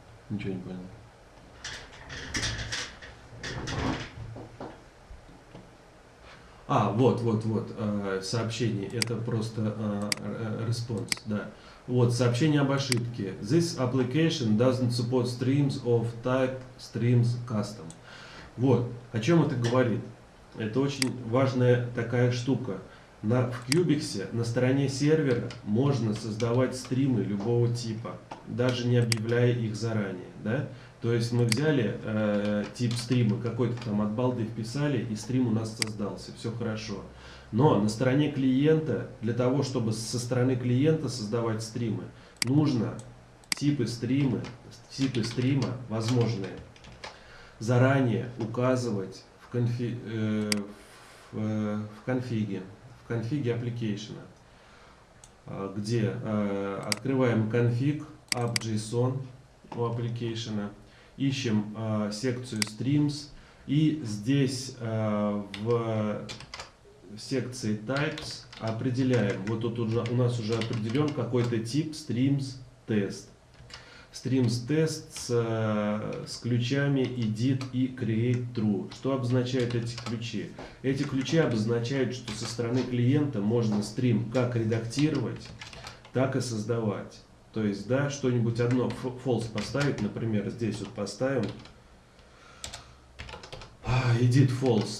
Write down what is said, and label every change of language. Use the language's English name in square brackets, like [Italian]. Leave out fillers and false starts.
[Russian] Ничего не понял. Вот, сообщение, это просто response, да. Вот, сообщение об ошибке. [English] This application doesn't support streams of type streams custom. [Russian] Вот, о чем это говорит? Это очень важная такая штука. В Cubix на стороне сервера можно создавать стримы любого типа, даже не объявляя их заранее, да? То есть мы взяли тип стрима, какой-то там от балды вписали, и стрим у нас создался, все хорошо. Но на стороне клиента, для того, чтобы со стороны клиента создавать стримы, нужно типы стрима возможные заранее указывать в конфиге application, где открываем конфиг app.json у application, ищем секцию streams, и здесь в секции types определяем, вот тут у нас уже определен какой-то тип streams test. Streams test с ключами edit и create true. Что обозначают эти ключи? Эти ключи обозначают, что со стороны клиента можно стрим как редактировать, так и создавать. То есть, да, что-нибудь одно false поставить, например, здесь вот поставим edit false.